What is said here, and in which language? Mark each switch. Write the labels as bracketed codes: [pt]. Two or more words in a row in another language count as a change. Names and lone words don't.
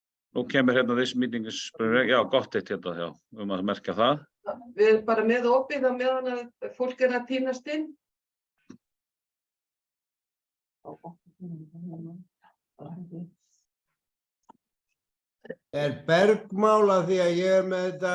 [is] Nú kemur hérna [en] this meeting is, [is] já, gott eitt hérna, já, að merkja það. Við erum bara með opið á meðan að fólk að tínast inn. Bergmála því að ég með þetta...